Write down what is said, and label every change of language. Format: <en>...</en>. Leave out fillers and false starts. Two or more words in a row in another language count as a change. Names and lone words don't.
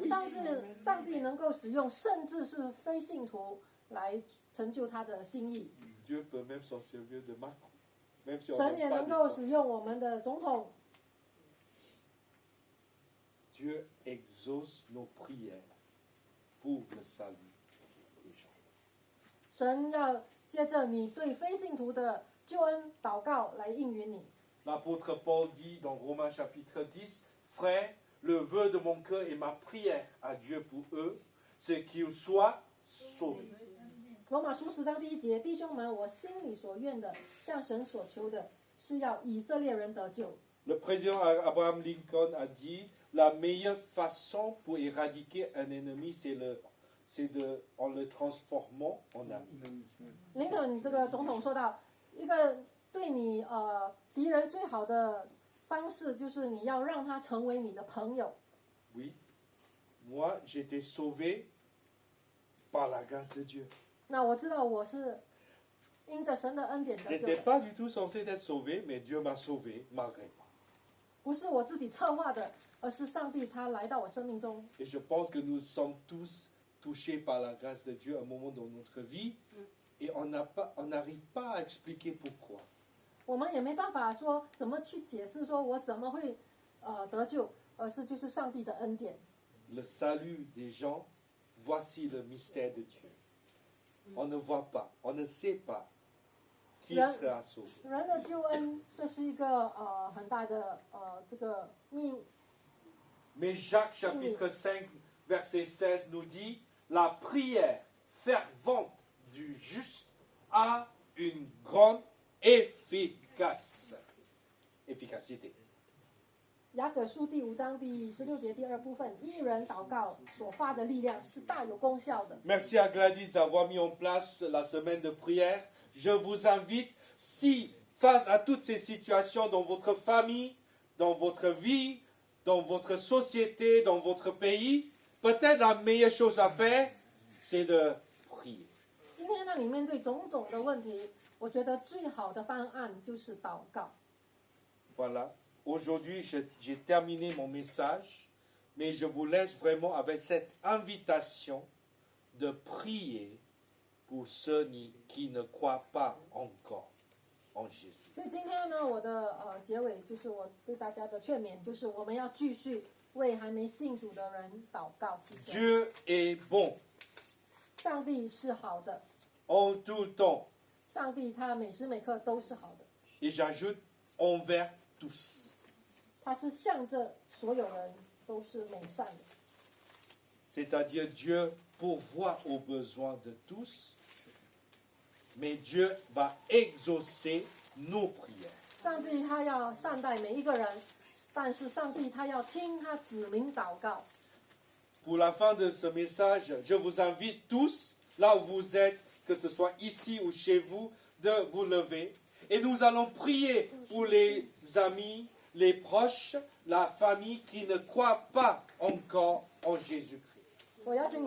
<zh>上帝能够使用，甚至是非信徒来成就他的心意。</zh> <fr>Dieu peut même s'en servir de Macron. Même si on</fr> <zh>神</zh> <fr>n'aime</fr> <zh>也</zh> <fr>pas</fr> <zh>能够</zh> <fr>des</fr> <zh>使用我们的总统。</zh> <fr>Dieu exauce nos prières pour le salut des gens.</fr> <zh>神要接着你对非信徒的救恩祷告来应允你。</zh> <fr>L'apôtre Paul dit dans Romains chapitre 10, Frères, le vœu de mon cœur et ma prière à Dieu pour eux, c'est qu'ils soient sauvés.</fr> <zh>罗马书10章1节，弟兄们，我心里所愿的，向神所求的，是要以色列人得救。</zh> <fr>Le président Abraham Lincoln a dit, la meilleure façon pour éradiquer un ennemi, en le transformant en ami.</fr> <zh>林肯这个总统说到，一个对你敌人最好的方式，就是你要让他成为你的朋友。</zh> <fr>Oui, moi j'étais sauvé par la grâce de Dieu.</fr> <zh>那我知道我是因着神的恩典得</zh> <fr>Je</fr> <zh>救</zh> <fr>n'étais</fr> <zh>的，</zh> <fr>pas du tout censé être sauvé, mais Dieu m'a sauvé malgré moi.</fr> <zh>不是我自己策划的，而是上帝他来到我生命中。</zh> <fr>Et je pense que nous sommes tous touchés par la grâce de Dieu à un moment dans notre vie et on n'arrive pas à expliquer pourquoi.</fr> <zh>我们也没办法说怎么去解释，说我怎么会得救，而是就是上帝的恩典。</zh> <fr>Le salut des gens, voici le mystère de Dieu. On ne voit pas, on ne sait pas qui sera sauvé.</fr> <zh>人的救恩，这是一个很大的这个秘。</zh> <fr>Mais Jacques chapitre 5 verset 16 nous dit, la prière fervente du juste a une grande efficacité.</fr> <zh>雅各书第5章第16节第2部分，一人祷告所发的力量是大有功效的。</zh> <fr>Merci à Gladys d'avoir mis en place la semaine de prière. Je vous invite, si face à toutes ces situations dans votre famille, dans votre vie, dans votre société, dans votre pays, peut-être la meilleure chose à faire, c'est de prier.</fr> <zh>今天让你面对种种的问题，我觉得最好的方案就是祷告。</zh> <fr>Voilà. Aujourd'hui, j'ai terminé mon message, mais je vous laisse vraiment avec cette invitation de prier pour ceux qui ne croient pas encore en Jésus.</fr> <zh>所以今天呢，我的结尾就是我对大家的劝勉，就是我们要继续为还没信主的人祷告祈求。</zh> <fr>Dieu est bon</fr> <zh>上帝是好的，</zh> <fr>en tout temps.</fr> <zh>上帝他每时每刻都是好的，</zh> <fr>Et j'ajoute envers tous.</fr> <zh>他是向着所有人都是美善的。</zh> <fr>C'est-à-dire Dieu pourvoit aux besoins de tous, mais Dieu va exaucer nos prières.</fr> <zh>上帝他要善待每一个人，但是上帝他要听他子民祷告。</zh> <fr>Pour la fin de ce message, je vous invite tous, là où vous êtes, que ce soit ici ou chez vous, de vous lever. Et nous allons prier pour les amis, les proches, la famille qui ne croient pas encore en Jésus-Christ.</fr>